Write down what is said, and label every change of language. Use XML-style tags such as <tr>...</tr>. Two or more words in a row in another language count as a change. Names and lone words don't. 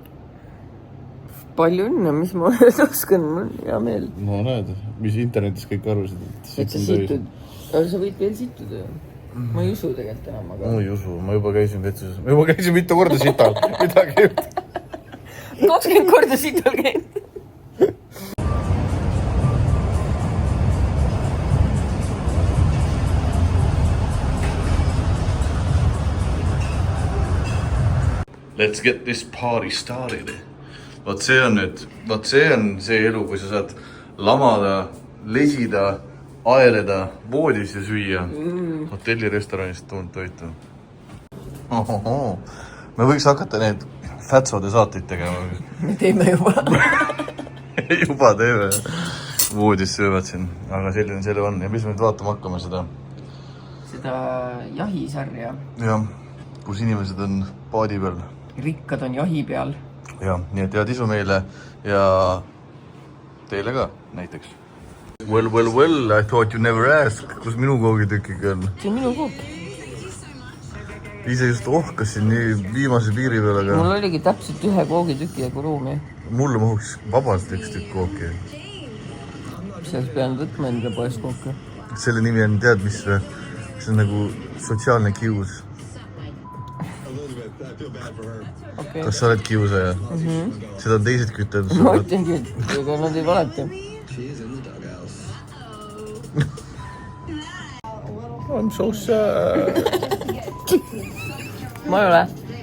<et>Palju õnne, mis ma oskan, mul on hea meel. No näed, mis internetis kõik arvasid, et situn täis. Aga sa võid veel situda ju. Ma ei usu tegelikult enam, aga... Ma ei usu, ma juba käisin vetsus. Ma juba käisin mitu korda sital. Midagi juht. 20 korda sital käinud.</et> <en>Let's get this party started.</en> <et>Vaat see on see elu, kui sa saad lamada, lesida, aeleda voodis ja süüa hotellirestoranist tulnud toitu. Me võiks hakata need Fatsode saateid tegema. Me teeme juba. Juba teeme. Voodis söövad siin, aga selline selle on. Ja mis me nüüd vaatama hakkame seda? Seda jahisarja. Jah, kus inimesed on paadi peal. Rikkad on jahi peal. Jah, nii et head isu meile ja teile ka näiteks.</et> <en>Well, I thought you never ask.</en> <et>Kus minu koogitükkiga on? See on minu koog. Ise just ohkasin nii viimase piiri peal, aga... Mul oligi täpselt 1 koogitüki jagu ruumi. Mulle mahuks vabalt 1 tükk kooki. Selles pean võtma enda poes kooki. Selle nimi on, tead mis või? See on nagu sotsiaalne kius. Okay. Kas sa oled kiusaja? Seda on teised kütted. Ma ütlengi, aga nad ei valeta.</et> <en>I'm so sad.</en> <et>Ma ei ole.</et>